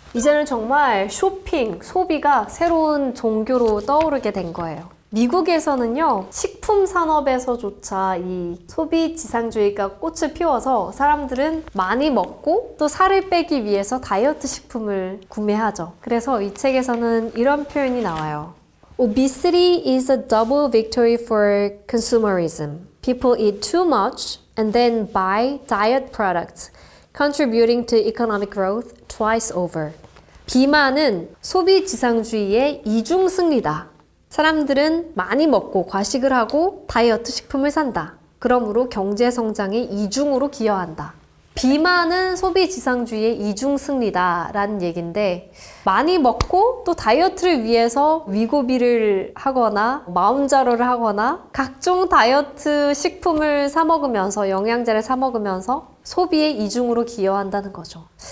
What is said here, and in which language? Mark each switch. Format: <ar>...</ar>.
<ko>이제는 정말 쇼핑, 소비가 새로운 종교로 떠오르게 된 거예요. 미국에서는요, 식품 산업에서조차 이 소비지상주의가 꽃을 피워서 사람들은 많이 먹고 또 살을 빼기 위해서 다이어트 식품을 구매하죠. 그래서 이 책에서는 이런 표현이 나와요.</ko> <en>Obesity is a double victory for consumerism. People eat too much and then buy diet products, contributing to economic growth twice over.</en> <ko>비만은 소비지상주의의 이중승리다. 사람들은 많이 먹고 과식을 하고 다이어트 식품을 산다. 그러므로 경제성장의 이중으로 기여한다. 비만은 소비지상주의의 이중승리다 라는 얘기인데 많이 먹고 또 다이어트를 위해서 위고비를 하거나 마음자로를 하거나 각종 다이어트 식품을 사 먹으면서 영양제를 사 먹으면서 소비의 이중으로 기여한다는 거죠.</ko>